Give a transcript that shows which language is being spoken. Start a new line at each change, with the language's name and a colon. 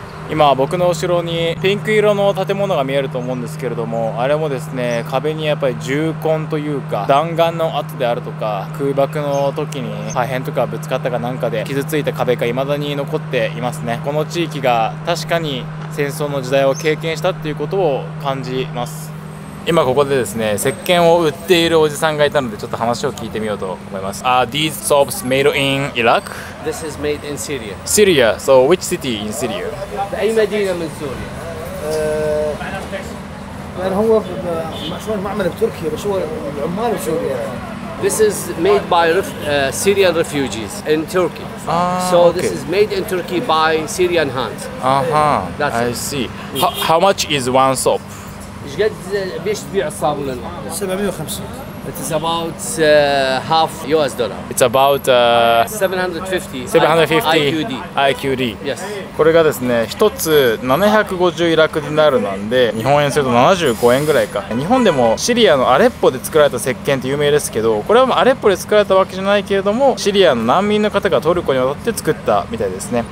Japanese: 今僕の後ろにピンク色の建物が見えると思うんですけれども、あれもですね、壁にやっぱり銃痕というか弾丸の跡であるとか、空爆の時に破片とかぶつかったかなんかで傷ついた壁が未だに残っていますね。この地域が確かに戦争の時代を経験したっていうことを感じます。今ここでですね、石鹸を売っているおじさんがいたので、ちょっと話を聞いてみようと思います。
English: These soaps made in Iraq? This is made in Syria. Syria. So which city in Syria?
Arabic: بأي مدينة من سوريا؟ يعني هو مشروع معمل بتركيا بس هو العمال بسوريا.
English: This is made by Syrian refugees in Turkey. So this is made in Turkey by Syrian hands. That's I it. see. How much is one soap?
Arabic: ايش قد بيش تبيع الصابون الواحدة؟
English: 750. It is about half US dollar. It's about 750. 750 IQD. Yes.
Japanese: これがですね、1つ750イラクディナールなんで、日本円すると75円ぐらいか。日本でもシリアのアレッポで作られた石鹸って有名ですけど、これはアレッポで作られたわけじゃないけれども、シリアの難民の方がトルコに渡って作ったみたいですね。